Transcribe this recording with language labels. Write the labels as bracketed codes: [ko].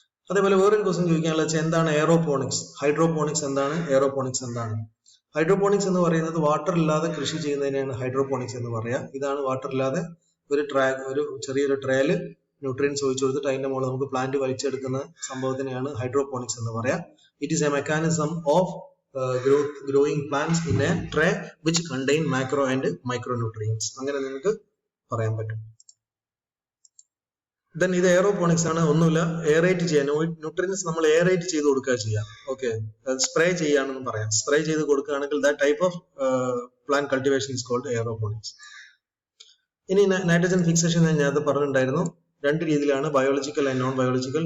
[ml] അതേപോലെ വേറൊരു ക്വസ്റ്റൻ ചോദിക്കാനുള്ള വെച്ചാൽ എന്താണ് എയറോപോണിക്സ്, ഹൈഡ്രോപോണിക്സ് എന്താണ്, എയറോപോണിക്സ് എന്താണ്? ഹൈഡ്രോപോണിക്സ് എന്ന് പറയുന്നത് വാട്ടർ ഇല്ലാതെ കൃഷി ചെയ്യുന്നതിനാണ് ഹൈഡ്രോപോണിക്സ് എന്ന് പറയാം. ഇതാണ് വാട്ടർ ഇല്ലാതെ ഒരു ചെറിയൊരു ട്രേയിൽ ന്യൂട്രിയൻസ് ഒഴിച്ചു കൊടുത്തിട്ട് അതിന്റെ മുകളിൽ നമുക്ക് പ്ലാന്റ് വലിച്ചെടുക്കുന്ന സംഭവത്തിനെയാണ് ഹൈഡ്രോപോണിക്സ് എന്ന് പറയാം. [en] It is a mechanism of growing plants in a tray which contain macro and micronutrients. [ml] അങ്ങനെ നിങ്ങൾക്ക് പറയാൻ പറ്റും. ദെൻ ഇത് എയറോപോണിക്സ് ആണ്. ഒന്നുമില്ല, എയറേറ്റ് ചെയ്യാൻ ന്യൂട്രിയൻസ് നമ്മൾ എയറേറ്റ് ചെയ്ത് കൊടുക്കുക ചെയ്യാം. ഓക്കെ, സ്പ്രേ ചെയ്യാണെന്ന് പറയാം. സ്പ്രേ ചെയ്ത് കൊടുക്കുകയാണെങ്കിൽ [en] That type of plant cultivation is called aeroponics. [ml] ഇനി നൈട്രജൻ ഫിക്സേഷൻ ഞാൻ നേരത്തെ പറഞ്ഞിട്ടുണ്ടായിരുന്നു. രണ്ട് രീതിയിലാണ്, ബയോളജിക്കൽ ആൻഡ് നോൺ ബയോളജിക്കൽ.